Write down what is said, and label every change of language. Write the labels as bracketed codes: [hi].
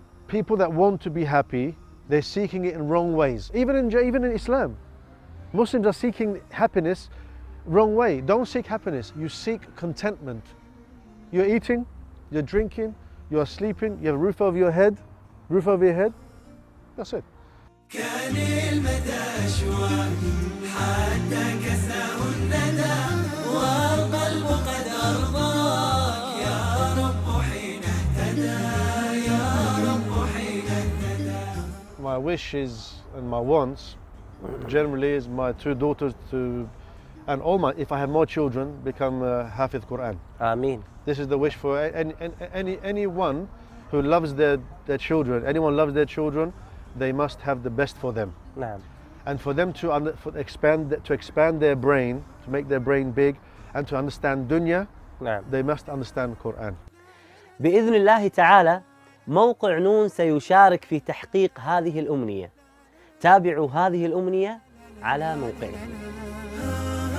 [en] People that want to be happy, they're seeking it in wrong ways. Even in Islam, Muslims are seeking happiness wrong way. Don't seek happiness, you seek contentment. You're eating, you're drinking, you're sleeping, you have a roof over your head, that's it. [ar] كان المدى أشواق حتى كساه الندى والقلب قد أرضاك يا رب حين اهتدى يا رب حين اهتدى. [en] My wishes and my wants generally is my 2 daughters and if I have more children, become Hafiz Qur'an. [ar] آمين. [en] This is the wish for anyone who loves their children. Anyone loves their children, they must have the best for them. [ar] نعم. [en] And for them to expand their brain, to make their brain big, and to understand dunya, [ar] نعم. [en] they must understand Qur'an. [ar] بإذن الله تعالى موقع نون سيشارك في تحقيق هذه الأمنية. تابعوا هذه الأمنية على موقعنا.